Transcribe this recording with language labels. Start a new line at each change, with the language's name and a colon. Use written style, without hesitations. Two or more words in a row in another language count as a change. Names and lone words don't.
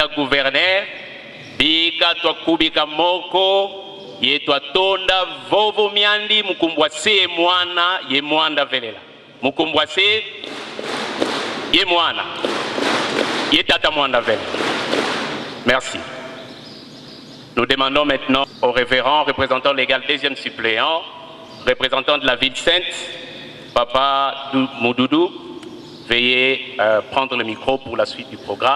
Kongo: gouverneur bika twa kubika moko yetwa tonda vovo miandi mukumbwase mwana ye mwanda velela mukumbwase ye mwana ye tata mwanda velela.
French: Merci. Nous demandons maintenant au révérend représentant légal deuxième suppléant représentant de la ville sainte Papa Moudoudou. Veuillez prendre le micro pour la suite du programme.